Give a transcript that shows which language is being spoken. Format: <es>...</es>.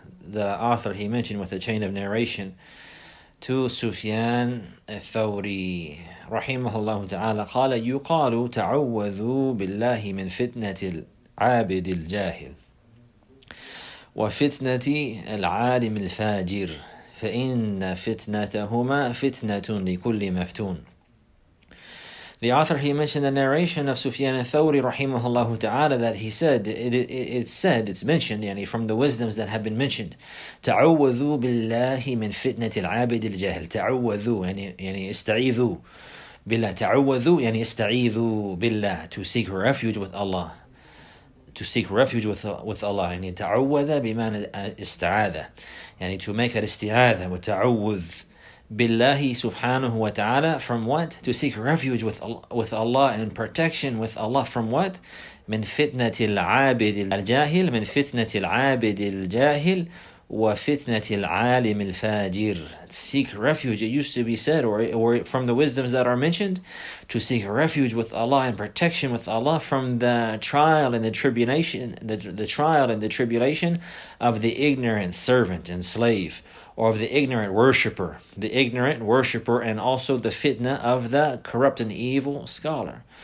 <en>The author, he mentioned with a chain of narration to Sufyan al-Thawri rahimahullah ta'ala,</en> <ar>قال يقال تعوذوا بالله من فتنة العابد الجاهل وفتنة العالم الفاجر فإن فتنتهما فتنة لكل مفتون.</ar> <en>The author, he mentioned the narration of Sufyan al-Thawri rahimahullah ta'ala, that he said, it's mentioned, yani from the wisdoms that have been mentioned,</en> <ar>تعوذوا بالله من فتنة العابد الجاهل. تعوذوا يعني استعيذوا بالله. تعوذوا يعني استعيذوا بالله,</ar> <en>to seek refuge with Allah. To seek refuge with Allah.</en> <ar>يعني تعوذ بمعنى استعاذة, يعني</ar> <en>to make an isti'adha,</en> <ar>وتعوذ بالله سبحانه وتعالى,</ar> <en>from what? To seek refuge with Allah and protection with Allah from what?</en> <ar>من فتنة العابد الجاهل, من فتنة العابد الجاهل وفتنة العالم الفاجر.</ar> <en>Seek refuge, it used to be said, or from the wisdoms that are mentioned, to seek refuge with Allah and protection with Allah from the trial and the tribulation, the trial and the tribulation of the ignorant servant and slave, or of the ignorant worshipper, and also the fitna of the corrupt and evil scholar.</en>